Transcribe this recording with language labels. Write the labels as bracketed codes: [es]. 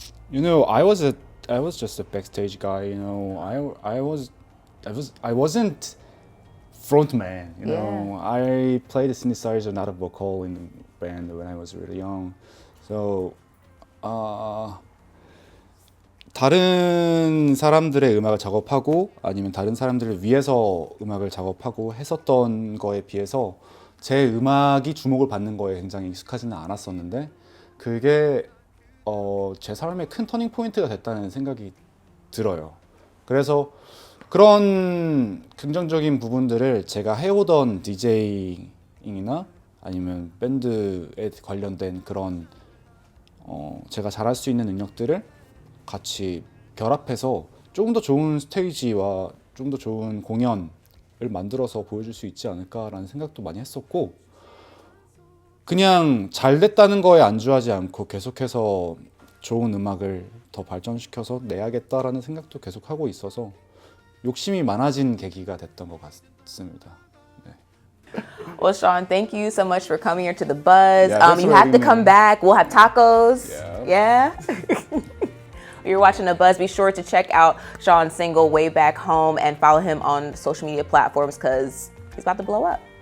[en] You know, I was just a backstage guy. You know, I wasn't front man. You know, I played a synthesizer, not a vocal in the band when I was really young. [ko] So, 다른 사람들의 음악을 작업하고 아니면 다른 사람들을 위해서 음악을 작업하고 했었던 거에 비해서 제 음악이 주목을 받는 거에 굉장히 익숙하지는 않았었는데 그게 제 삶의 큰 터닝 포인트가 됐다는 생각이 들어요. 그래서 그런 긍정적인 부분들을 제가 해오던 디제잉이나 아니면 밴드에 관련된 그런 제가 잘할 수 있는 능력들을 같이 결합해서 조금 더 좋은 스테이지와 좀 더 좋은 공연을 만들어서 보여줄 수 있지 않을까라는 생각도 많이 했었고, 그냥 잘 됐다는 거에 안주하지 않고 계속해서 좋은 음악을 더 발전시켜서 내야겠다라는 생각도 계속 하고 있어서 욕심이 많아진 계기가 됐던 것 같습니다. [en] Well, Shaun, thank you so much for coming here to the Buzz. Yeah, you have to come back. We'll have tacos. Yeah. You're watching the Buzz. Be sure to check out Shaun's single "Way Back Home" and follow him on social media platforms because he's about to blow up.